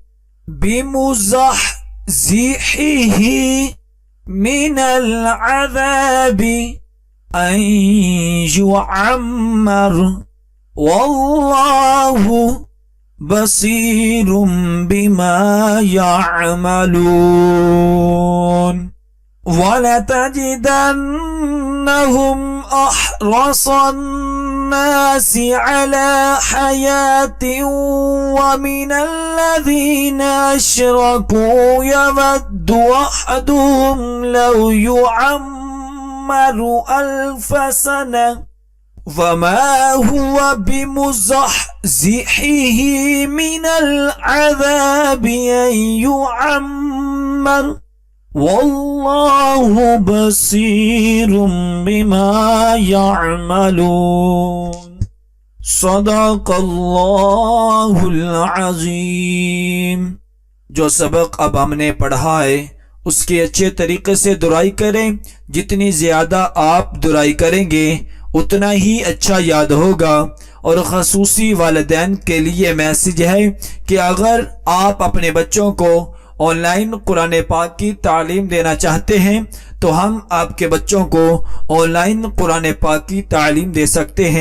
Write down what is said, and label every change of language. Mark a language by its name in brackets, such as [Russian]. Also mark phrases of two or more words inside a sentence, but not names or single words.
[Arabic] بمزحزحه من العذاب أن يعمر والله بصير بما يعملون. ولتجدنهم أحرص الناس على حياة ومن الذين أشركوا يود أحدهم لو يعمر ألف سنة وما هو بمزحزحه من العذاب أن يعمر والله بصير بما يعملون. صدق الله العظيم. [Urdu] جو سبق اب ہم نے پڑھا ہے اس کی اچھے طریقے سے دہرائی کریں. جتنی زیادہ آپ دہرائی کریں گے اتنا ہی اچھا یاد ہوگا. اور خصوصی والدین کے لیے میسج ہے کہ اگر آپ اپنے بچوں کو آن لائن قرآن پاک کی تعلیم دینا چاہتے ہیں تو ہم آپ کے بچوں کو آن لائن قرآن پاک کی تعلیم دے سکتے ہیں.